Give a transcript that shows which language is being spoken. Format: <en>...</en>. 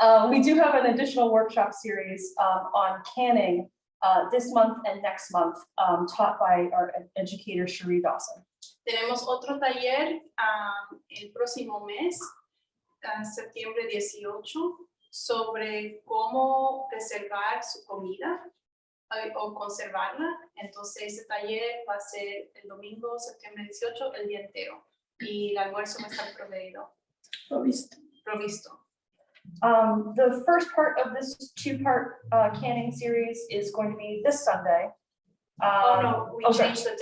<en>We do have an additional workshop series on canning this month and next month, taught by our educator, Cherie Dawson.</en> <es>Tenemos otro taller el próximo mes, septiembre 18, sobre cómo preservar su comida o conservarla. Entonces, ese taller va a ser el domingo, septiembre 18, el día entero. Y el almuerzo va a estar provisto.</es> <en>The first part of this two-part canning series is going to be this Sunday. Oh no, we changed the date.</en>